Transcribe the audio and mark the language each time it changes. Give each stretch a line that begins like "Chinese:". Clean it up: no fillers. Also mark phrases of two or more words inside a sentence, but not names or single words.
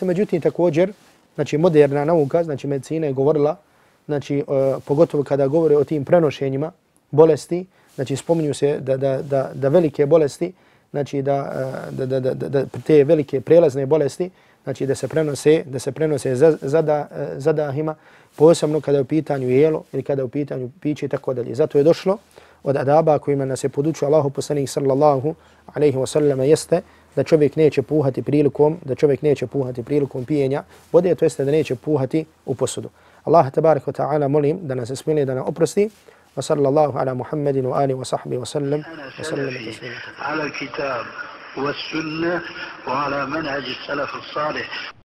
Bosnian: Međutim također, znači moderna nauka, znači medicina je govorila, znači pogotovo kada govore o tim prenošenjima bolesti, znači spominju se da velike bolesti, znači da te velike prelazne bolesti, znači da se prenose zadahima, posebno kada je u pitanju jelo ili kada je u pitanju piće i tako dalje. Zato je došlo od adaba kojima nas je podučio Allahu poslanik
Arabic: صلى الله عليه وسلم
Bosnian: jeste da čovjek neće puhati prilikom pijenja vode, to jeste da neće puhati u posudu. Allah
Arabic: تبارك وتعالى
Bosnian: molim da nas smiluje, da nam oprosti.
Arabic: وصلى الله على محمد وآله وصحبه وسلم على الكتاب والسنة وعلى منهج السلف الصالح.